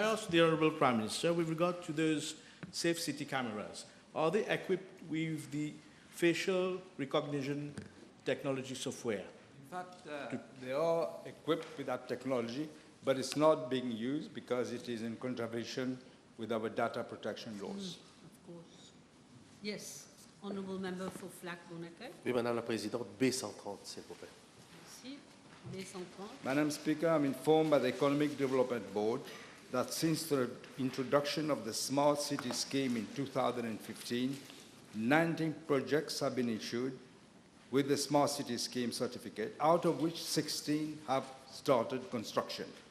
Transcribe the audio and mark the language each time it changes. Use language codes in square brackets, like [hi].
[en] the Honourable Prime Minister, with regard to those Safe City cameras, are they equipped with the facial recognition technology software? In fact, they are equipped with that technology, but it's not being used because it is in contravention with our data protection laws. Of course. Yes, honourable member for Flack Bonakai. [fr] Oui, Madame la Présidente, B130, s'il vous plaît. Merci. B130. [en] Madam Speaker, I'm informed by the Economic Development Board that since the introduction of the Smart City Scheme in 2015, 19 projects have been issued with the Smart City Scheme certificate, out of which 16 have started construction.